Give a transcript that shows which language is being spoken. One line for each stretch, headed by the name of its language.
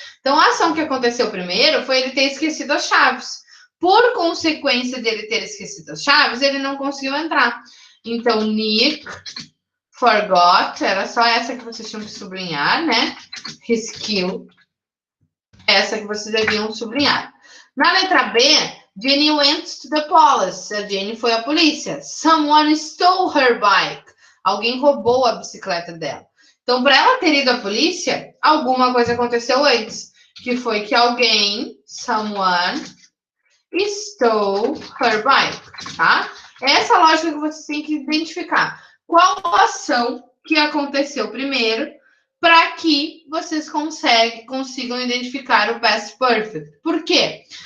Portuguese: Então, a ação que aconteceu primeiro foi ele ter esquecido as chaves. Por consequência dele ter esquecido as chaves, ele não conseguiu entrar. Então,
English: Nick forgot.
Portuguese: Era só essa que vocês tinham que sublinhar, né?
English: His key.
Portuguese: Essa que vocês deviam sublinhar. Na letra B,
English: Jenny went to the police.
Portuguese: A Jenny foi à polícia.
English: Someone stole her bike.
Portuguese: Alguém roubou a bicicleta dela. Então, para ela ter ido à polícia, alguma coisa aconteceu antes. Que foi que alguém,
English: someone, stole her bike,
Portuguese: tá? Essa é a lógica que vocês têm que identificar. Qual a ação que aconteceu primeiro para que vocês consigam identificar o past perfect. Por quê?